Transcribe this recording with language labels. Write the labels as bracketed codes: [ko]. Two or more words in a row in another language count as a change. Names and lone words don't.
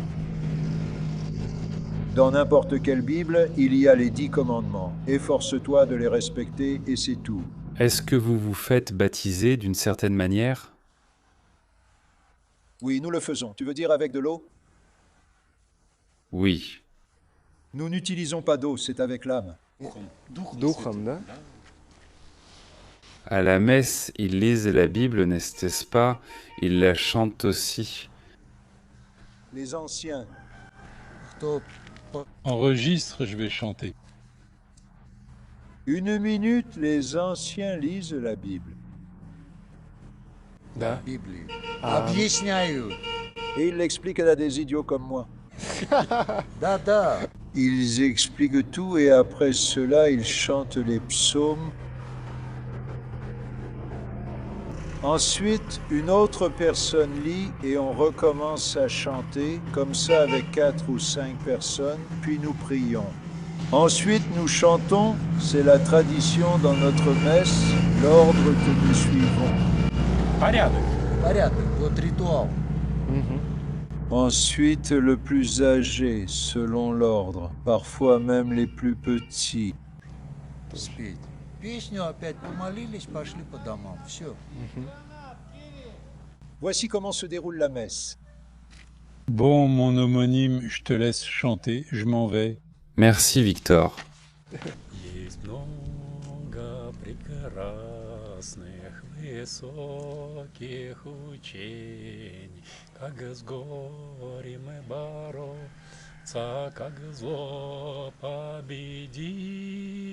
[fr] dans n'importe quelle Bible, il y a les 10 commandements. Efforce-toi de les respecter et c'est tout. Est-ce que vous vous faites baptiser d'une certaine manière? Oui, nous le faisons. Tu veux dire avec de l'eau? Oui. Nous n'utilisons pas d'eau, c'est avec l'âme. [ru] духом, да? [fr] À la messe, ils lisent la Bible, n'est-ce pas? Ils la chantent aussi. Les anciens, [ru] Кто [fr] Enregistre, je vais chanter. 1 minute, les anciens lisent la Bible. [ru] Да. Библию А, объясняют. [fr] Et ils l'expliquent à des idiots comme moi. [ru] Да-да. [fr] Ils expliquent tout et après cela, ils chantent les psaumes. Ensuite, une autre personne lit et on recommence à chanter, comme ça avec 4 ou 5 personnes, puis nous prions. Ensuite, nous chantons, c'est la tradition dans notre messe, l'ordre que nous suivons. [ru] Порядок, вот ритуал. мгм. [fr] Ensuite, le plus âgé, selon l'ordre, parfois même les plus petits. [ru] Спеть. Песню опять помолились, пошли по домам. Все. [fr] Voici comment se déroule la messe. Bon, mon homonyme, je te laisse chanter, je m'en vais. Merci Victor. [ru] Есть много прекрасных высоких учений, как с горем и бороться, как зло победить.